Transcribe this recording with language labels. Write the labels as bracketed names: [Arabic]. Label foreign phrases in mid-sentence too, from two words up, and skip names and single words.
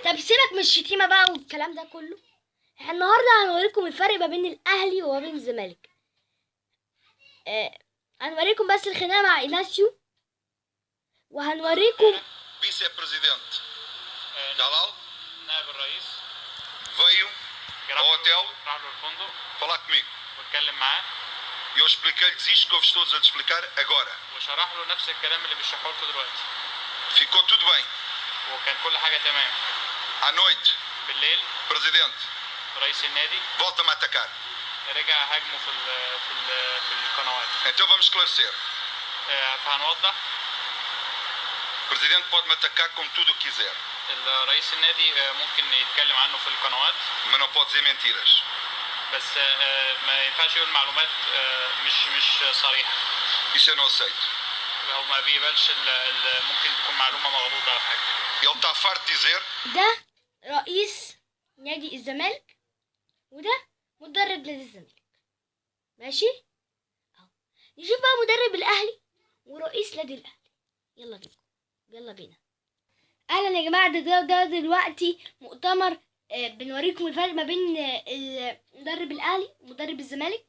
[Arabic] طب سيبك من الشتيمه بقى والكلام ده كله. احنا النهارده هنوريكم الفرق ما بين الاهلي وما بين الزمالك. هنوريكم بس الخناقه مع إناسيو، وهنوريكم [English] vice president جلال [Arabic] نائب الرئيس [Portuguese] veio ao hotel [Arabic] راح له الفندق [Portuguese] falar comigo. [Arabic] واتكلم معاه [Portuguese] Eu expliquei-lhes isto que eu vos estou a explicar agora. [Arabic] وشرح له نفس الكلام اللي بيشرحه لكم دلوقتي. [Portuguese] Ficou tudo bem. [Arabic] وكان كل حاجه تمام. [Portuguese] À noite, [Arabic] بالليل [Portuguese] presidente, [Arabic] رئيس النادي [Portuguese] volta-me a atacar. [Arabic] رجع هاجمه في القنوات. [Portuguese] Então vamos esclarecer. [Arabic] فهنوضح. [Portuguese] O presidente pode-me atacar como tudo o quiser, [Arabic] رئيس النادي ممكن يتكلم عنه في القنوات، [Portuguese] mas não pode dizer mentiras. [Arabic] بس ما ينفعش يقول معلومات مش صريحه. [Portuguese] Isso eu não aceito. [Arabic] هو ما بيقبلش ممكن تكون معلومه مغلوطه او حاجه. [Portuguese] Ele está farto de dizer. [Arabic] ده رئيس نادي الزمالك وده مدرب نادي الزمالك، ماشي؟ اهو نشوف بقى مدرب الاهلي ورئيس نادي الاهلي. يلا بينا. اهلا يا جماعه. ده دلوقتي مؤتمر بنوريكم الفرق ما بين مدرب الاهلي ومدرب الزمالك.